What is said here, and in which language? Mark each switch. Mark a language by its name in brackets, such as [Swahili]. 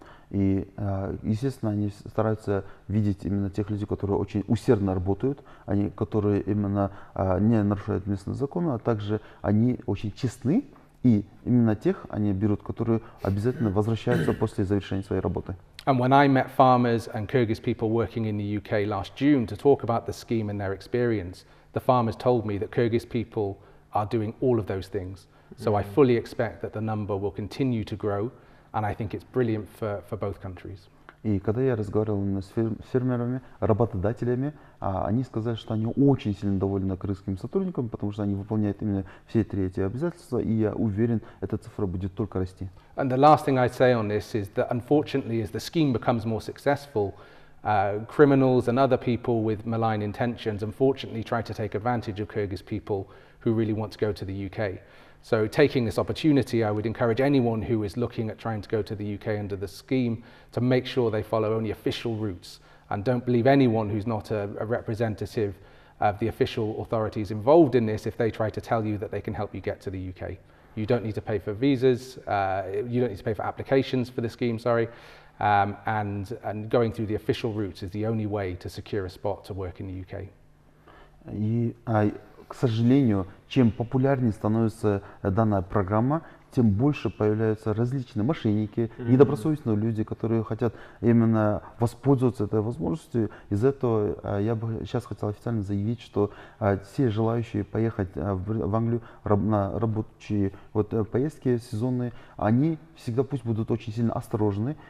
[Russian] И, естественно, они стараются видеть именно тех людей, которые очень усердно работают, они, которые именно не нарушают местные законы, а также они очень честны, и именно тех они берут, которые обязательно возвращаются после завершения своей работы. [English] And when I met farmers and Kyrgyz people working in the UK last June to talk about the scheme and their experience, the farmers told me that Kyrgyz people are doing all of those things. So I fully expect that the number will continue to grow, and I think it's brilliant for both countries. [Russian] И когда я разговаривал именно с фермерами, работодателями, они сказали, что они очень сильно довольны кыргызскими сотрудниками, потому что они выполняют именно все три эти обязательства, и я уверен, эта цифра будет только расти. [English] And the last thing I'd say on this is that unfortunately, as the scheme becomes more successful, criminals and other people with malign intentions unfortunately try to take advantage of Kyrgyz people who really want to go to the UK. So taking this opportunity, I would encourage anyone who is looking at trying to go to the UK under the scheme to make sure they follow only official routes and don't believe anyone who's not a representative of the official authorities involved in this if they try to tell you that they can help you get to the UK. You don't need to pay for visas, you don't need to pay for applications for the scheme, and going through the official routes is the only way to secure a spot to work in the UK. [Russian] И, к сожалению, чем популярнее становится данная программа, тем больше появляются различные мошенники, недобросовестные люди, которые хотят именно воспользоваться этой возможностью. Из-за этого я бы сейчас хотел официально заявить, что все желающие поехать в Англию на рабочие поездки сезонные, они всегда пусть будут очень сильно осторожны.